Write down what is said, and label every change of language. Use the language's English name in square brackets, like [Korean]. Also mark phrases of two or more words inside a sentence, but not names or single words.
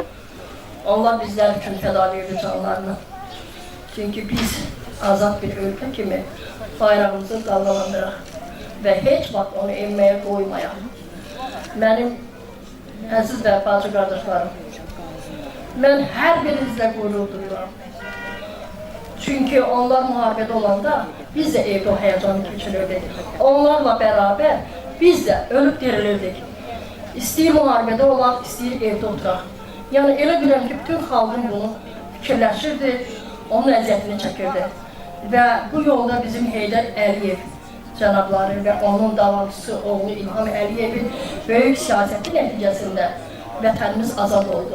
[Azerbaijani] Allah bizlər üçün fəda verir canlarını. Çünki biz azad bir ölkə kimi bayrağımızı dalgalandıraq və heç vaxt onu enməyə qoymayaq. Mənim əziz və bacı qardaşlarım, mən hər birinizlə qürur duyuram. Çünkü onlar müharibədə olanda biz de evde o heyecanı keçirirdik. [Turkish] Onlarla beraber biz de ölüp dirilirdik. [Azerbaijani] İstəyir müharibədə olaq, istəyir evde oturaq. Yani elə biləm ki, bütün xalqın bunu fikirləşirdi, onun əziyyətini çəkirdi. Və bu yolda bizim Heydər Əliyev cənabları və onun davamçısı oğlu İlham Əliyevin böyük siyasəti nəticəsində vətənimiz azad oldu.